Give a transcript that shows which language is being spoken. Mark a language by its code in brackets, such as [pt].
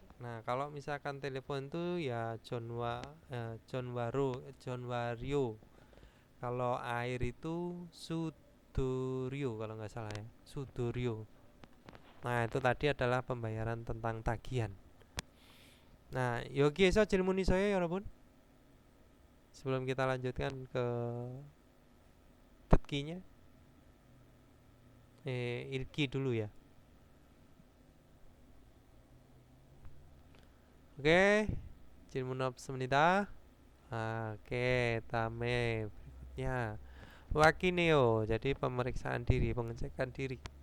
[id] Nah, kalau misalkan telepon itu ya Jonwario. Kalau air itu Sudorio kalau nggak salah ya, Sudorio. Nah, itu tadi adalah pembayaran tentang tagihan. [ko] Nah, 여기에서 질문이 있어요, 여러분. [id] Sebelum kita lanjutkan ke 듣기nya, 읽기 dulu ya. Oke, [ko] 질문 없습니다. [id] Oke, [ko] 다음에 [id] berikutnya Wakineo, jadi pemeriksaan diri, pengecekan diri.